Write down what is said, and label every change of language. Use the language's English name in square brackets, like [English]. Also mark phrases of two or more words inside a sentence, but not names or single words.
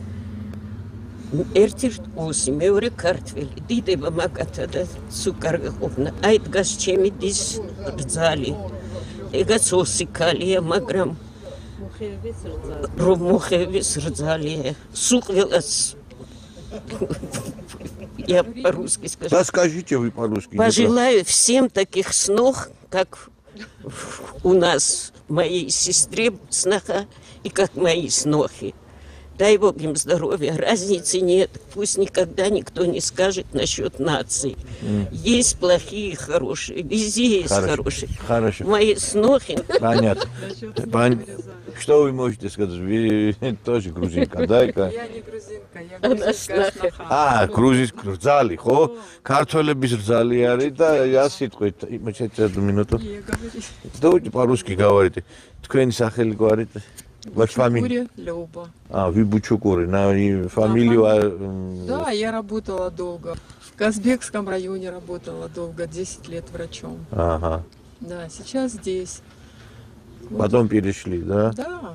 [Georgian] ერთი ოსი, მეორე ქართველი. დიდება მაგათა და სუკარგა ყოფნა. აი დგას ჩემი დის ძალი. ეგაც ოსი ქალია, მაგრამ მოხევის რძალია. სულ ყველას [Russian] Я по-русски скажу. Да скажите вы по-русски. Пожелаю всем таких снов, как у нас, моей сестре сноха, и как мои снохи. Дай Бог им здоровья, разницы нет. Пусть никогда никто не скажет насчет наций. Есть плохие и хорошие, везде есть хорошие. Хорошо. Мои снохи. Понятно. Что вы можете сказать? Вы тоже грузинка, да? Я не грузинка, я грузинская сноха. [Georgian] грузинская რძალი, ხო? ქართველების რძალი არის და ასიტყვით, [Russian] сейчас минуту. Давайте по-русски говорите. [Georgian] Თქვენი სახელი გვარით? [Russian] Ваша фамилия? Люба. Вы Бучукуры, на фамилию... Да, я работала долго. В Казбекском районе работала долго, 10 лет врачом. Ага. Да, сейчас здесь. Потом перешли, да? Да.